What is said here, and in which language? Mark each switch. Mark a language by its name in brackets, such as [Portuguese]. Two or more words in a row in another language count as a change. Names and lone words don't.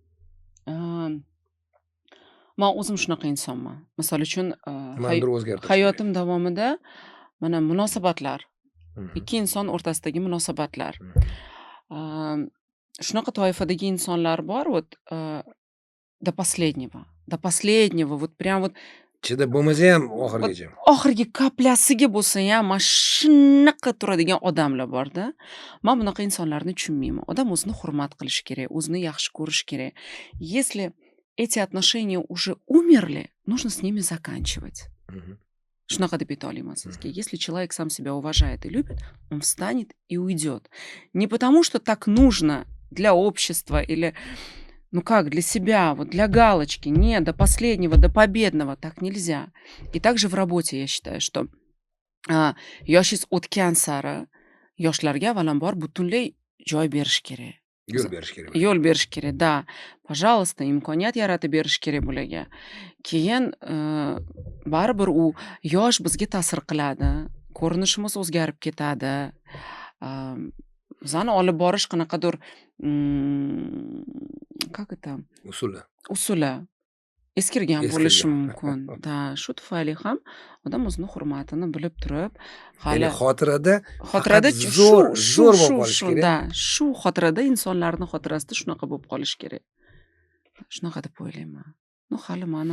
[Uzbek] Men o'zim shunaqa insonman. Misol uchun o'zgartirish. Hayotim davomida mana munosabatlar, ikki inson o'rtasidagi munosabatlar. Shunaqa toifadagi insonlar bor, [Russian] До последнего, вот прям вот [Uzbek] Chidab bo'lmasa ham вот oxirigacha. oxirgi kaplasiga bo'lsa ham mana shunaqa turadigan odamlar bor-da. Men bunaqa insonlarni tushunmayman. Odam o'zini hurmat qilishi kerak, o'zini yaxshi ko'rish kerak. [Russian] Если эти отношения уже умерли, нужно с ними заканчивать. Mhm. [Uzbek] Shunaqa deb ayta olaman sizga. [Russian] Если человек сам себя уважает и любит, он встанет и уйдет. Не потому, что так нужно для общества или, ну как, для себя, вот для галочки. Нет, до последнего, до победного. Так нельзя. И также в работе я считаю, что [Uzbek] yoshingiz o'tgan sari yoshlarga avvalambor butunlay joy berish kerak. Yo'l berish kerak. Yo'l berish kerak, [Russian] да. Пожалуйста, [Uzbek] imkoniyat yaratib berish kerak bularga. Keyin baribir u yosh bizga ta'sir qiladi. Ko'rinishimiz o'zgarib ketadi. Bizani olib borish qanaqadir [Russian] как это? [Uzbek] Usuli eskirgan bo'lishi mumkin. Da, shu tufayli ham odam o'zini hurmatini bilib turib, Ya'ni xotirada zo'r bo'lib qolishi kerak. Da, shu xotirada insonlarning xotirasida shunaqa bo'lib qolishi kerak. Shunaqa deb o'ylayman. Ну, hali mana.